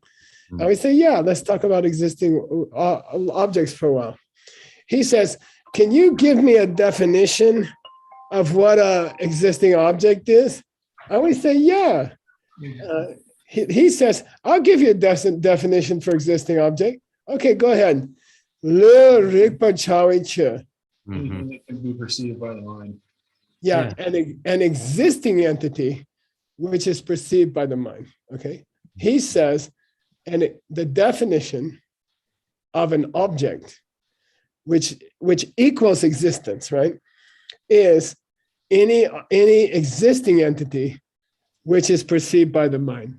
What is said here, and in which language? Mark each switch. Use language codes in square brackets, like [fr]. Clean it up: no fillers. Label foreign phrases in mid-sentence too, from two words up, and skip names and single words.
[en] And we say, yeah, let's talk about existing objects for a while. He says, can you give me a definition of what a existing object is? And we say, yeah. He says, I'll give you a definition for existing object. Okay, go ahead. [bo] Le rikpa chawi che. [en] It can be perceived by the mind. Yeah, an existing entity which is perceived by the mind. Okay. He says, and the definition of an object which equals existence, right, is any existing entity which is perceived by the mind.